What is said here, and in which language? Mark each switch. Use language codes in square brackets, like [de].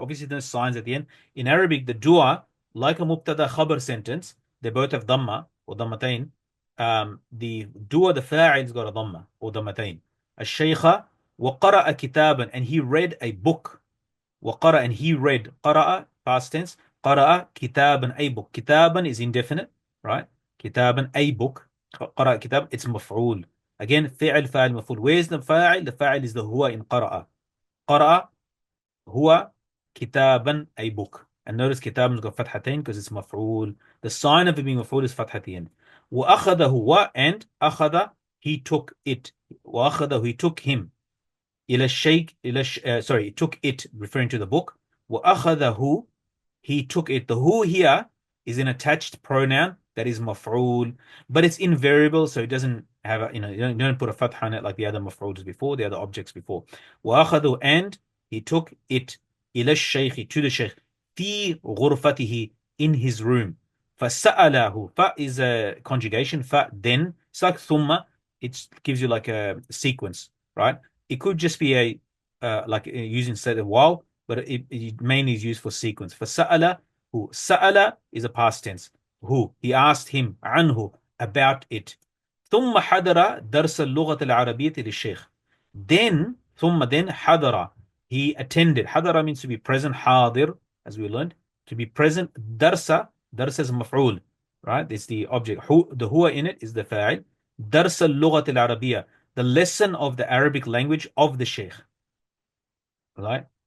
[en] Obviously, there's signs at the end. In Arabic, the dua, like a mubtada khabar sentence, they both have dhamma or dhammatain. The dua, the fa'il's got a dhamma or dhammatain. [ar] الشيخ وقرأ كتابا, [en] and he read a book. وقرأ, and he read. قرأ, past tense. قرأ كتابا, a book. كتابا is indefinite, right? كتابا, a book. [ar] قرأ كتاب, [en] it's [ar] مفعول. [en] Again, [ar] فعل فاعل مفعول. [en] Where's the فاعل? The فاعل is the هو in قرأ. [ar] قرأ هو كتابا, [en] a book. And notice كتابا got فتحتين because it's مفعول. The sign of it being مفعول is فتحتين. [ar] وأخذه هو, [en] and أخذ, he took it. وأخذه, he took him. [ar] إلى الشيخ, [en] sorry, took it, referring to the book. وأخذه, he took it. The who here is an attached pronoun that is maf'ul, but it's invariable, so it doesn't have a, you don't put a fatha on it like the other maf'uls before, the other objects before. وأخذه, and he took it. [ar] إلى الشيخ, [en] to the sheikh. [ar] في غرفته, [en] in his room. فسأله, fa is a conjugation, fa then. It's like ثم, it gives you like a sequence, right? It could just be a like using instead of while, but it mainly is used for sequence. فسأله, who? سأل is a past tense. Who? He asked him, عنه, about it. [ar] ثم حضر درس اللغة العربية للشيخ. [en] Then, then حضر, he attended. حضر means to be present. حاضر, as we learned, to be present. درس is مفعول, right? It's the object. The huwa in it is the fa'il. [ar] درس اللغة العربية, [en] the lesson of the Arabic language of the Sheikh. Right?